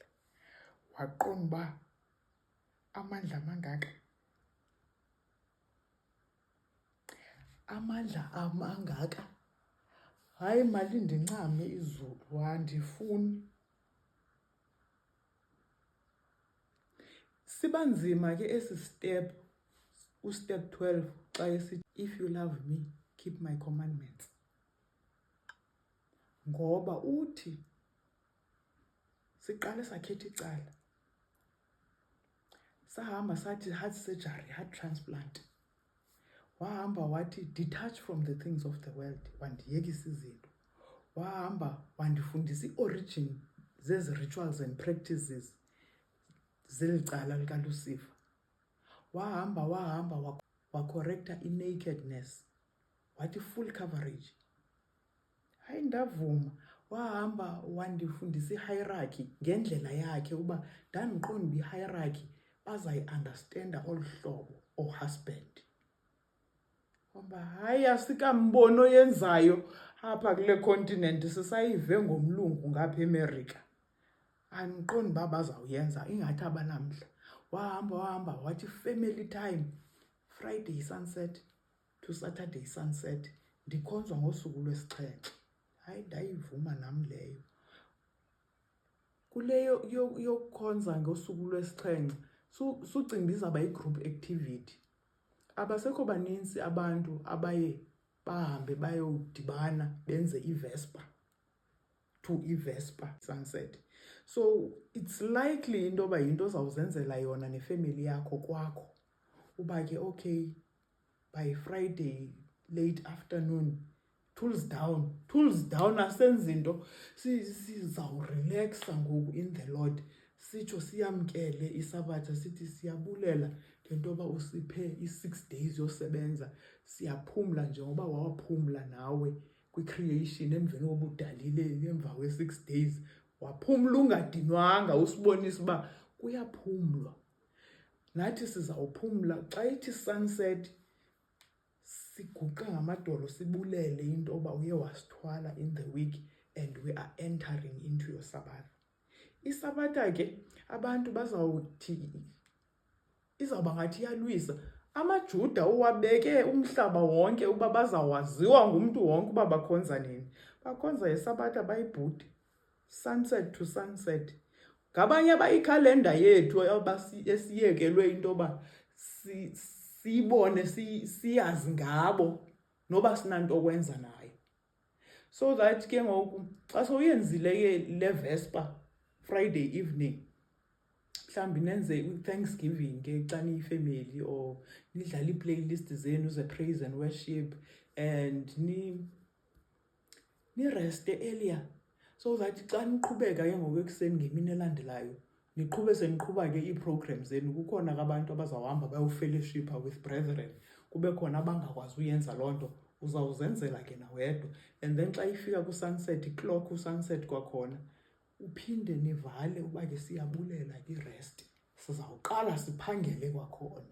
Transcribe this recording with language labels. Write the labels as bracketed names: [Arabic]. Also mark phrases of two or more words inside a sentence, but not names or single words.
[Xhosa] Waqonda uba amandla amangaka, amandla amangaka, hayi mali ndincame izulu, andifuni. Siba nzima ke esi step, step 12 xa esithi, [English] if you love me, keep my commandments. [Xhosa] Ngoba uthi siqale sakhetha icala, sahamba sathi [English] heart surgery, heart transplant. [Xhosa] Wahamba wathi [English] detach from the things of the world, [Xhosa] wandiyekisa izinto. Wahamba wandifundisa i-origin zezi [English] rituals and practices [Xhosa] zeli cala likaLucifer. Wahamba wacorrecta i-nakedness, wathi [English] full coverage. [Xhosa] Hayi ndavuma. Wahamba wandifundisa i-hierarchy ngendlela yakhe uba ndandiqonda i-hierarchy bazayi-understanda olu hlobo o-husband. Ngoba hayi asikambono yenzayo apha kule continent, sisayive ngomlungu ngapha eMerika. Andiqondi uba bazawuyenza ingathi abanamhla. Wahamba wathi [English] family time, Friday sunset to Saturday sunset, [Xhosa] ndikhonzwa ngosuku lwesi-7. Hayi ndayivuma nam leyo. Kuleyo yokukhonza ngosuku lwesi-7 sucinga bizawuba yi-group activity. Abasekho baninzi abantu abaye bahambe bayodibana benze i- [English] Vesper to i-Vesper sunset. So it's likely into [Xhosa] yoba yinto ozawuzenzela yona nefamily yakho kwakho. Uba ke [English] okay, by Friday late afternoon, tools down, [Xhosa] asenza into, sizawurelaxa ngoku [English] in the Lord. [Xhosa] Sitsho siyamkele isabatha, sithi siyabulela ngento yoba usiphe i-6 days yosebenza. Siyaphumla njengoba wawaphumla nawe kwi-creation emveni woba udalile emva kwe-6 days. Waphumla ungadinwanga, usibonisa uba kuyaphumlwa. Nathi sizawuphumla xa ithi sunset, siguqa ngamadolo sibulele into yoba uye wasithwala [English] in the week and we are entering into your Sabbath. [Xhosa] Isabatha ke abantu bazawuthi izawuba ngathi iyalwisa. AmaJuda uwabeke umhlaba wonke uba bazawaziwa ngumntu wonke uba bakhonza nini. Bakhonza isabatha bayibhude, [English] sunset to sunset. [Xhosa] Ngabanye abayikhalenda yethu esiyekelwe into yoba siyibone siyazi ngabo noba sinanto okwenza nayo. [English] So that [Xhosa] ke ngoku xa sowuyenzile ke le [English] Vesper Friday evening, [Xhosa] mhlawumbi nenze u-Thanksgiving ke xa niyifamily, or nidlala ii-playlist zenu ze- [English] praise and worship [Xhosa] and nireste earlier, [English] so that [Xhosa] xa niqhubeka ke ngoku ekuseni ngemini elandelayo, niqhube seniqhuba ke ii-program zenu. Kukhona ke abantu abazawuhamba bayofellowshipa [English] with brethren, [Xhosa] kube khona abangakwazi uyenza loo nto, uzawuzenzela ke nawedwa. [English] And then [Xhosa] xa ifika ku-sunset, i-clock u-sunset kwakhona, uphinde nivale uba ke siyabulela i-rest, sizawuqala siphangele kwakhona.